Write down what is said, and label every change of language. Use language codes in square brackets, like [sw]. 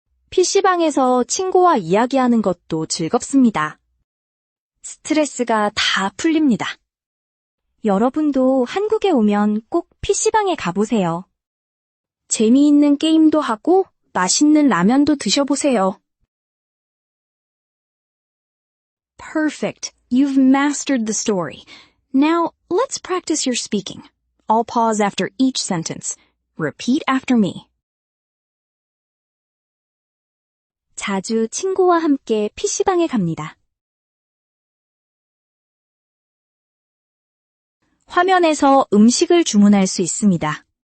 [ko] PC방에서 친구와 이야기하는 것도 즐겁습니다. 스트레스가 다 풀립니다. 여러분도 한국에 오면 꼭 PC방에 가보세요. 재미있는 게임도 하고 맛있는 라면도 드셔보세요. [en] Perfect. You've mastered the story. Now, let's practice your speaking. I'll pause after each sentence. Repeat after me. [ko] 자주 친구와 함께 PC방에 갑니다. 화면에서 음식을 주문할 수 있습니다.